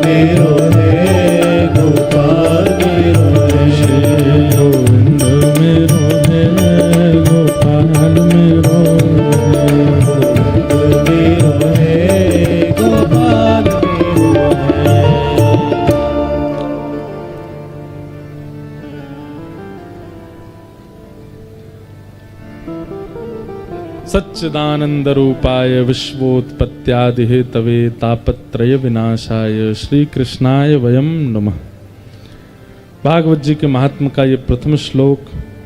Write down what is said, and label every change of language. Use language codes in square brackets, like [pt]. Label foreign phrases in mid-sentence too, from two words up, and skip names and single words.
[ne] मेरो है गोपाल मेरो है। गोविंद मेरो है गोपाल मेरो है। मेरो है गोपाल मेरो है। [sa] सच्चिदानंद रूपाय विश्वोत्पत्त्यादि हेतवे तापत्रय विनाशाय श्री कृष्णाय वयम नमः। [hi] भागवत जी के महात्म का ये प्रथम श्लोक